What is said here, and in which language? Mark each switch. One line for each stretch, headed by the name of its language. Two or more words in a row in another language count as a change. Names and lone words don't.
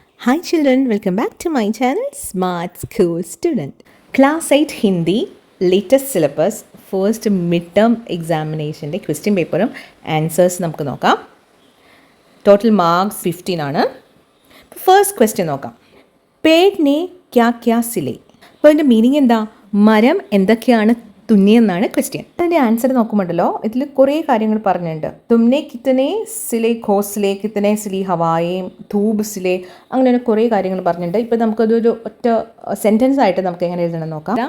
English: Hi children, welcome back to my channel Smart School Student. Class 8 Hindi latest syllabus first midterm examination question paper answers
Malayalam: നമുക്ക് നോക്കാം.
English: Total marks 15 ആണ്. First question നോക്കാം.
Hindi: पेड़ ने क्या क्या सिले.
Malayalam: അപ്പോൾ അതിൻ്റെ മീനിങ് എന്താ? മരം എന്തൊക്കെയാണ് തുന്നിയെന്നാണ് ക്വസ്റ്റ്യൻ. അതിൻ്റെ ആൻസർ നോക്കുമ്പോണ്ടല്ലോ ഇതിൽ കുറേ കാര്യങ്ങൾ പറഞ്ഞിട്ടുണ്ട്.
Hindi: तुमने कितने सिले घोंसले कितने सिलीं हवाएं धूप सिले അങ്ങനെ കുറേ കാര്യങ്ങൾ പറഞ്ഞിട്ടുണ്ട്.
Malayalam: ഇപ്പോൾ നമുക്കതൊരു ഒറ്റ സെൻറ്റൻസ് ആയിട്ട് നമുക്ക് എങ്ങനെ എഴുതണം നോക്കാം.